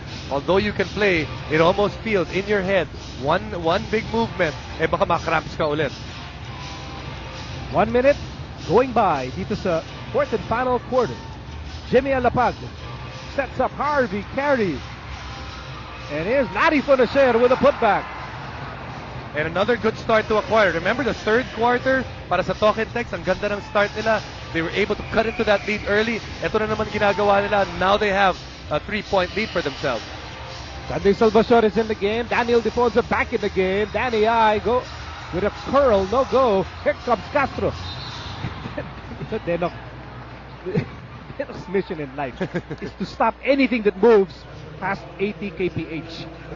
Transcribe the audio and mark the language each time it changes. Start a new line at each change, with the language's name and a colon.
English: Although you can play, it almost feels in your head, one big movement,
Filipino: baka ma-cramps ka ulit.
English: 1 minute going by
Filipino: dito sa
English: fourth and final quarter. Jimmy Alapag sets up Harvey Carey. And here's Larry Fonacer with a putback. And another good start to a quarter. Remember the third quarter
Filipino: para sa
English: Talk and Text,
Filipino: ang ganda ng start nila.
English: They were able to cut into that lead early.
Filipino: Ito na naman ginagawa nila.
English: Now they have a 3-point lead for themselves. Sandy Salvador is in the game. Daniel Defonso back in the game. Danny I go with a curl, no go. Here comes Castro. Denok's mission in life is to stop anything that moves past 80 kph.